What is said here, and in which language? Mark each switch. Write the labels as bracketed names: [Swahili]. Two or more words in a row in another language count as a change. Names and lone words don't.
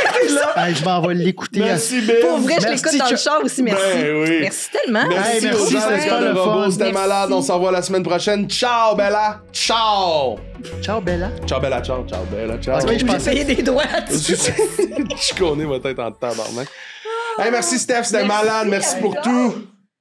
[French] Je m'en vais l'écouter. Merci, Ben. Pour vrai, je l'écoute dans le char aussi. Merci. Ben oui. Merci tellement. Merci, merci, c'était le robot. C'était Merci. malade. On se revoit la semaine prochaine. [Italian] Ciao, Bella. Ciao. Ciao, Bella. Ciao, Bella. Ciao, Bella. Ciao. [French] Ok, je J'ai pensais... payé des droits. Je connais ma tête en tabarnak. Hey, merci, Steph. C'était malade. Merci pour tout.